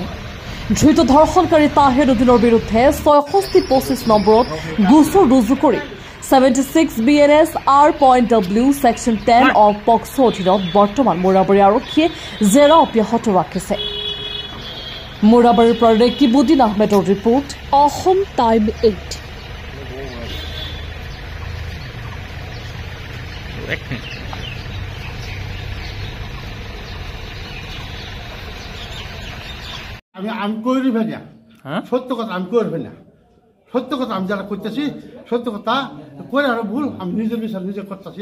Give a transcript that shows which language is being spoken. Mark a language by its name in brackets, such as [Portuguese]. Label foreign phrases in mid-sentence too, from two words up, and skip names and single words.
[Assamese] ধৃত ধৰ্ষণকাৰী তাহেৰুদ্দিনৰ বিৰুদ্ধে ৬৬২৫ নম্বৰত গোচৰ ৰুজু কৰি 76 BNS [English] R.W Section 10 of POCSO [Assamese] অধীনত বৰ্তমান মোৰাবাৰী আৰক্ষীয়ে জেৰা অব্যাহত ৰাখিছে। মোৰাবাৰীৰ পৰা ৰেকিবুদ্দিন আহমেদৰ ৰিপৰ্ট, অসম টাইম 8। [Bangla] আমি করি ফেলি সত্য কথা, আমি করি ফেলি সত্য কথা, আমি যারা করতেছি সত্য কথা করে আরো ভুল আমি নিজের বিচার নিজে করতেছি।